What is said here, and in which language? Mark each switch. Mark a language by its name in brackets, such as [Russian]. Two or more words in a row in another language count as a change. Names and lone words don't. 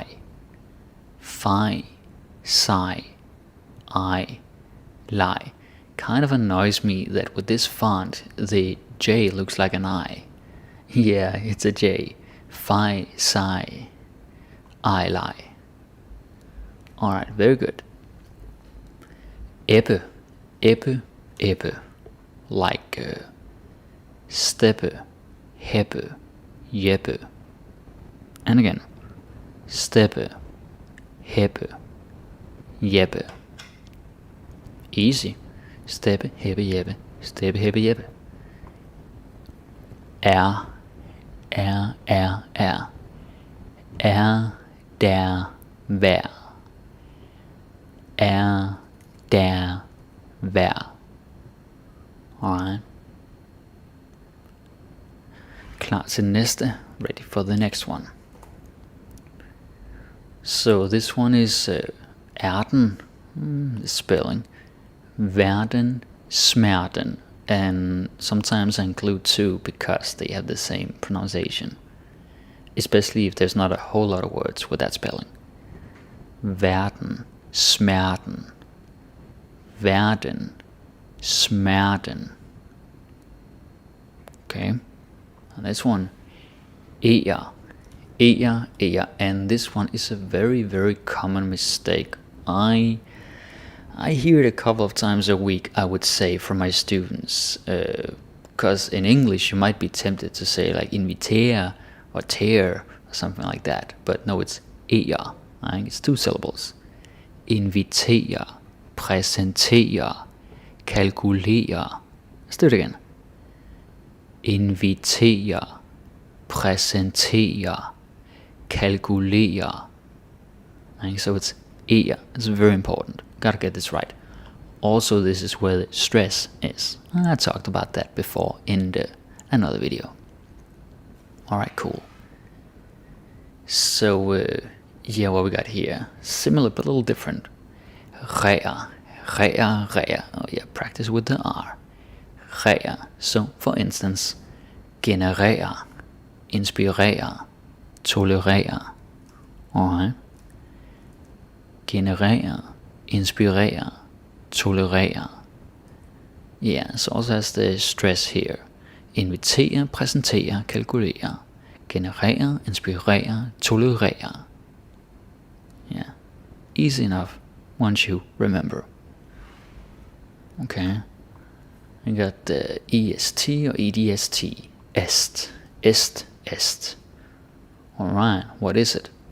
[Danish] Fi, si, I, lie. [English] Kind of annoys me that with this font, the J looks like an I. Yeah, it's a J. [Danish] Fi, si, I, lie. [English] Alright, very good. [Danish] Ebbe, ebbe, ebbe. Like steppe, heppe, jeppe. [English] And again, [Danish] steppe, heppe, jeppe. Easy. Steppe, heppe, jeppe. Steppe, heppe, jeppe. Er, er. Er, der, vær. Er, der, vær. Alright. Klar til næste. [English] Ready for the next one. So this one is erden, the spelling. [Danish] Verden, smerten. [English] And sometimes I include two because they have the same pronunciation. Especially if there's not a whole lot of words with that spelling. [Danish] Verden, smerten. Verden, smerten. [English] Okay, and this one, ear, and this one is a very, very common mistake. I hear it a couple of times a week, I would say, from my students, because in English you might be tempted to say like invitere or tear or something like that, but no, it's ear. Right? It's two syllables. [Danish] Invitere, præsentere, kalkulere. [English] Let's do it again. [Danish] Invitere, præsentere, kalkulere. [English] So it's ear. It's very important. Gotta get this right. Also, this is where the stress is. I talked about that before in another video. Alright, cool. So, yeah, what we got here. Similar but a little different. Rea. Oh yeah, practice with the R. Rea. So, for instance, [Danish] generere, inspirere, tolerere. [English] Alright. [Danish] Generere, inspirere, tolerere. [English] Yeah, so also has the stress here. [Danish] Invitere, præsentere, kalkulere. Generere, inspirere, tolerere. [English] Yeah, easy enough once you remember. Okay, I got the EST or EDST. Est. Alright, what is it?